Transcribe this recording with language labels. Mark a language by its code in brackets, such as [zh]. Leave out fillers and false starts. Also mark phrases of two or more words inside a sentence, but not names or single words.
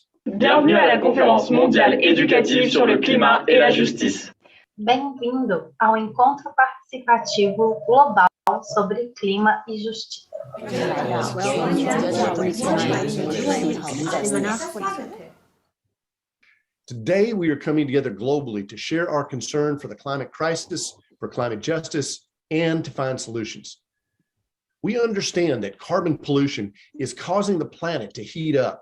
[fr] Bienvenue à la conférence mondiale éducative sur le climat et la justice. [pt] Bem-vindo ao encontro participativo global sobre clima e justiça. [en] Today, we are coming together globally to share our concern for the climate crisis, for climate justice, and to find solutions. We understand that carbon pollution is causing the planet to heat up.